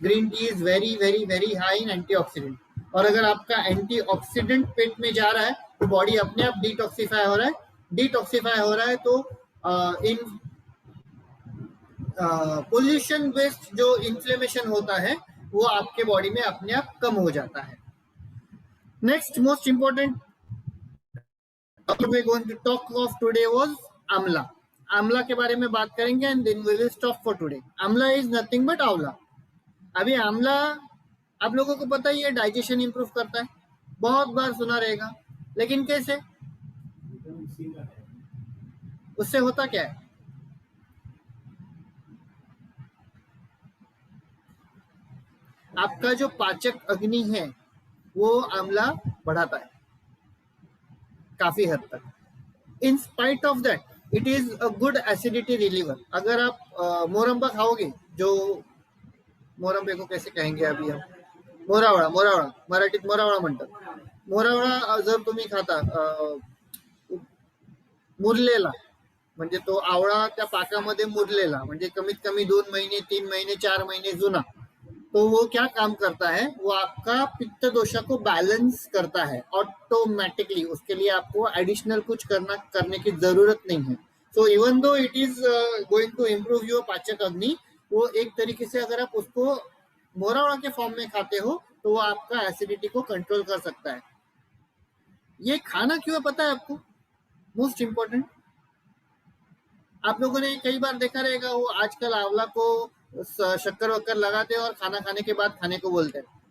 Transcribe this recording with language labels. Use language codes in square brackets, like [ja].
[en] green tea is very very very high in antioxidant, [hi] और अगर आपका एंटीऑक्सीडेंट पेट में जा रहा है तो बॉडी अपने आप डिटॉक्सिफाई हो रहा है, डिटॉक्सिफाई हो रहा है तो इन पोल्यूशन बेस्ड जो इन्फ्लेमेशन होता है वो आपके बॉडी में अपने आप कम हो जाता है। [en] Next most important we're going to talk of today was amla. [hi] आंवला के बारे में बात करेंगे [en] And then we will stop for today. Amla is nothing but amla. [hi] अभी आंवला आप लोगों को पता ही है डाइजेशन इंप्रूव करता है, बहुत बार सुना रहेगा, लेकिन कैसे, उससे होता क्या है, आपका जो पाचक अग्नि है वो आंवला बढ़ाता है काफी हद तक। [en] In spite of that it is a good acidity reliever. [hi] अगर आप मोरंबा खाओगे, जो मोरंबे को कैसे कहेंगे अभी हम, मोरावळा, [mr] मोरावळा मराठीत मोरावळा म्हणतात। मोरावळा जर तुम्ही खाता मुरलेला, म्हणजे तो आवळा त्या पाकामध्ये मुरलेला, म्हणजे कमीत कमी 2 महिने 3 महिने 4 महिने जुना, [hi] तो वो क्या काम करता है, वो आपका पित्त दोषा को बैलेंस करता है ऑटोमेटिकली। उसके लिए आपको एडिशनल कुछ करने की जरूरत नहीं है। [en] so even though it is going to improve your [hi] पाचक अग्नि, वो एक तरीके से अगर आप उसको मोरावड़ा के फॉर्म में खाते हो तो वो आपका एसिडिटी को कंट्रोल कर सकता है। ये खाना क्यों पता है आपको, मोस्ट इंपॉर्टेंट। आप लोगों ने कई बार देखा रहेगा वो आजकल आंवला को शक्कर वक्कर लगाते हैं और खाना खाने के बाद खाने को बोलते हैं।